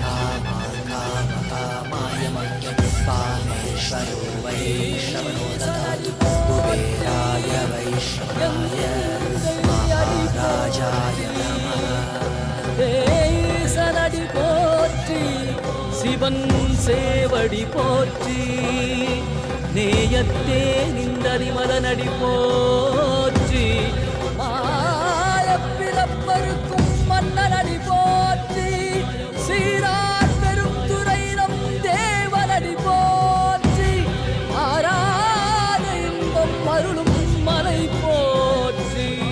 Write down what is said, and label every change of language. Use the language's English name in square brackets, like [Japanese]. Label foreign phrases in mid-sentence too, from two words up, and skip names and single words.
[Sanskrit] कामाय मह्यं कामेश्वरो वै श्रवणो ददातु कुबेराय वैश्रवणाय महाराजाय नमः. [Tamil] சனடி போற்றி சிவன் சேவடி போற்றி, நேயத்தே நின்றறிமலனடி போற்றி, மாயப்பிறப்பருக்கும் மன்னனடி போற்றி, சீரார் பெருந்துரை நம் தேவனடி போற்றி, ஆராத இன்பம் அருளும் மலை போற்றி.